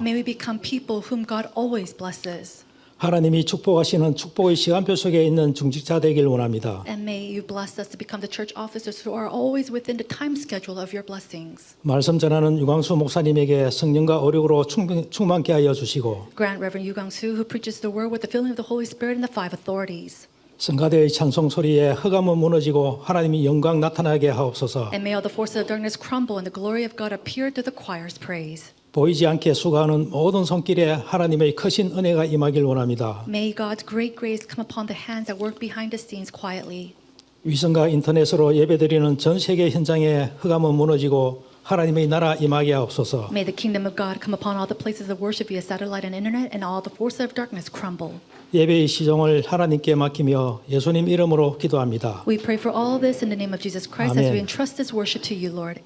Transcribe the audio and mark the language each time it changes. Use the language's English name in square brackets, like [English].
[English] May we become people whom God always blesses. [Korean] 하나님이 축복하시는 축복의 시간표 속에 있는 중직자 되길 원합니다. [English] And may you bless us to become the church officers who are always within the time schedule of your blessings. [Korean] 말씀 전하는 유광수 목사님에게 성령과 오력으로 충만케 하여 주시고 [English] Grant Reverend Yu Gang-soo, who preaches the word with the filling of the Holy Spirit and the five authorities. [Korean] 성가대의 찬송 소리에 흑암은 무너지고 하나님이 영광 나타나게 하옵소서. [English] And may all the forces of darkness crumble and the glory of God appear through the choir's praise. [Korean] 보이지 않게 수고하는 모든 손길에 하나님의 크신 은혜가 임하길 원합니다. [English] May God's great grace come upon the hands that work behind the scenes quietly. [Korean] 위성과 인터넷으로 예배드리는 전 세계 현장에 흑암은 무너지고 하나님의 나라 임하게 하옵소서. [English] May the kingdom of God come upon all the places of worship via satellite and internet, and all the forces of darkness crumble. [Korean] 예배의 시종을 하나님께 맡기며 예수님 이름으로 기도합니다. [English] We pray for all this in the name of Jesus Christ as Amen. we entrust this worship to you, Lord.